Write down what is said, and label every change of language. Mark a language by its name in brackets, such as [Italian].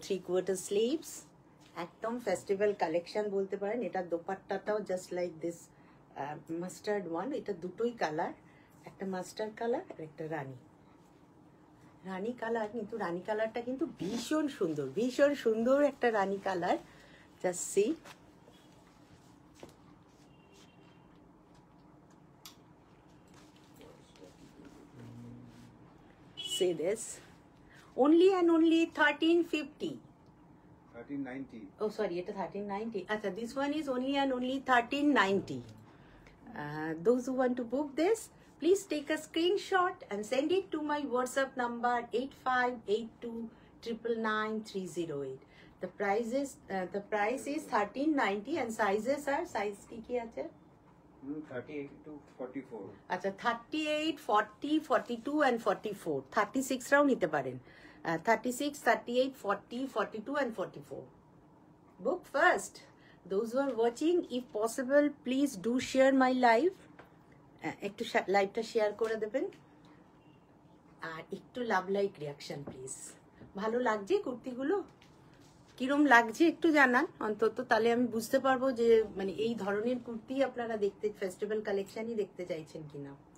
[Bangla] 3/4 sleeves, একদম festival collection বলতে পারেন। এটা দোপাট্টাটাও [English] Just like this mustard one. [Bangla] এটা দুটোই কালার, একটা মাস্টার্ড কালার আর একটা রানী কালার। কিন্তু রানী কালারটা কিন্তু ভীষণ সুন্দর, ভীষণ সুন্দর একটা রানী colour. [English] Just see, see this, only and only 1350. 1390. Oh sorry, [Bangla] এটা [English] 1390. Acha, this one is only and only 1390. Those who want to book this, please take a screenshot and send it to my WhatsApp number 8582999308. The price is 1390 and sizes are size [Bangla] ki ache? [English] 38 to 44. [Bangla] আচ্ছা 38, 40, 42 and 44, 36 রাও নিতে পারেন। [English] 36, 38, 40, 42 and 44. Book first. Those who are watching, if possible, please do share my live. [Bangla] একটু লাইভটা share করে দেবেন, আর একটু love like reaction please. ভালো লাগছে কুর্তিগুলো? কিরম লাগছে একটু জানান অন্তত, তাহলে আমি বুঝতে পারবো যে মানে এই ধরনের কুর্তি আপনারা দেখতে, ফেস্টিভ্যাল কালেকশনই দেখতে চাইছেন কিনা।